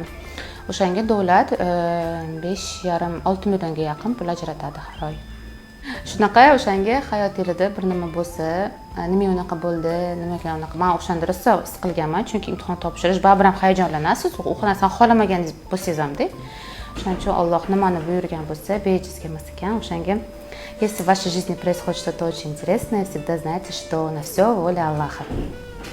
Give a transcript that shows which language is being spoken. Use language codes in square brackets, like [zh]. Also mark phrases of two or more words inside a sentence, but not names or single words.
[uz] O'shanga davlat 5,5-6 millionga yaqin pul ajratadi har oy. Shunaqa o'shanga hayotingizda bir nima bo'lsa, nima unaqa bo'ldi, nimaga unaqa, men o'shanda rosa his qilganman, chunki imtihon topshirish baribir ham hayajonlanasiz, u narsani xohlamagan bo'lsangiz ham-da. Shuning uchun Alloh nimani buyurgan bo'lsa, bejizga emas ekan. O'shanga, [ru] если в вашей жизни происходит что-то очень интересное, всегда знайте, что на все воля Аллаха.